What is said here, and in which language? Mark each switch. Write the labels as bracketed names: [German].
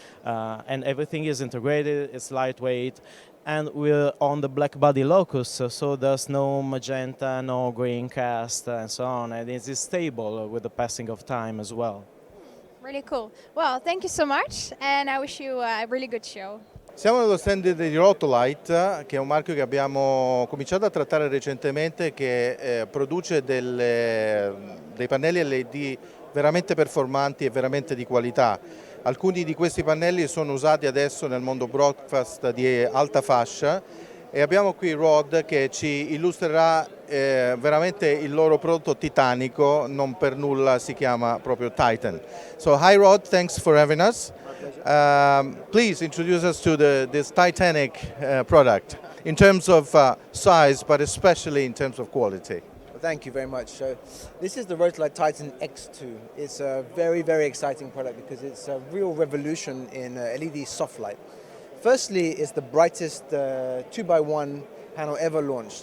[English] And everything is integrated, it's lightweight, and we're on the black body locus, so there's no magenta, no green cast, and so on, and it is stable with the passing of time as well. Really cool. Well, thank you so much, and I wish you a really good show. [Italian] Siamo nello stand di Rotolight, che è un marchio che abbiamo cominciato a trattare recentemente, che produce dei pannelli LED veramente performanti e veramente di qualità. Alcuni di questi pannelli sono usati adesso nel mondo broadcast di alta fascia e abbiamo qui Rod che ci illustrerà veramente il loro prodotto titanico, non per nulla si chiama proprio Titan. [English] So hi Rod, thanks for having us. Please introduce us to this Titanic product in terms of size, but especially in terms of quality. Thank you very much. So this is the Rotolight Titan X2. It's a very, very exciting product because it's a real revolution in LED soft light. Firstly, it's the brightest 2x1 panel ever launched.